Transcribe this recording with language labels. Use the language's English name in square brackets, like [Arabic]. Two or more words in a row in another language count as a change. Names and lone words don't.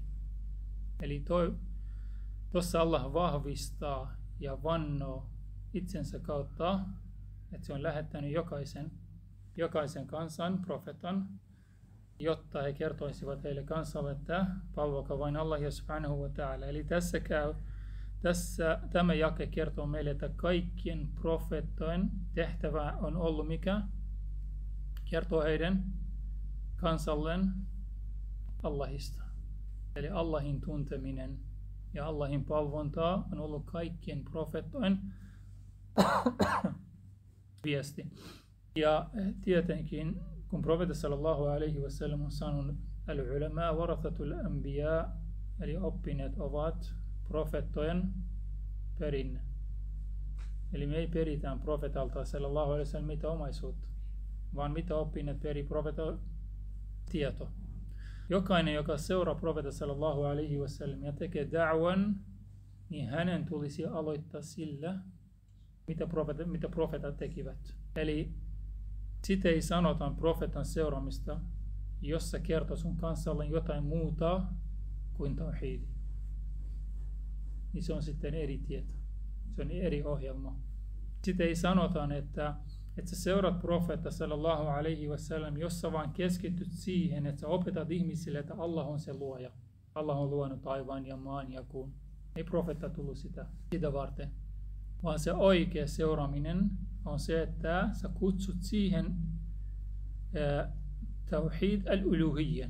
[Finnish] Eli tuossa Allah vahvistaa ja vannoo itsensä kautta, että se on lähettänyt jokaisen kansan profeetan, jotta he kertoisivat heille kansalle, että palvokaa vain Allahia [Arabic] سبحانه وتعالى. [Finnish] Eli tämä jake kertoo meille, että kaikkien profeettojen tehtävä on ollut mikä? Kertoo heidän kansalleen Allahista. Eli Allahin tunteminen ja Allahin palvontaa on ollut kaikkien profeettojen viesti. Ja tietenkin, kun profeetta [Arabic] صلى الله عليه وسلم [Finnish] on sanonut, [Arabic] العلماء ورثة الأنبياء, [Finnish] eli oppineet ovat profeettojen perinne. Eli me ei peritään profeetalta [Arabic] صلى الله عليه وسلم [Finnish] mitä omaisuutta, vaan mitä oppineet peri profeetalta tieto. Jokainen, joka seuraa profeetta [Arabic] صلى الله عليه وسلم [Finnish] ja tekee da'wan, niin hänen tulisi aloittaa sillä, mitä profeetat tekivät. Eli sitä ei sanota profeetan seuraamista, jos se kertoo sun kansalle jotain muuta kuin tauhidi. Niin se on sitten eri tieto. Se on eri ohjelma. Sitä ei sanota, että sä seuraat profeetta [Arabic] صلى الله عليه وسلم, [Finnish] jos sä vaan keskityt siihen, että sä opetat ihmisille, että Allah on se luoja. Allah on luonut taivaan ja maan ja kuun. Ei profeetta tullut sitä varten. Vaan se oikea seuraaminen on se, että sä kutsut siihen [Arabic] توحيد الألوهية.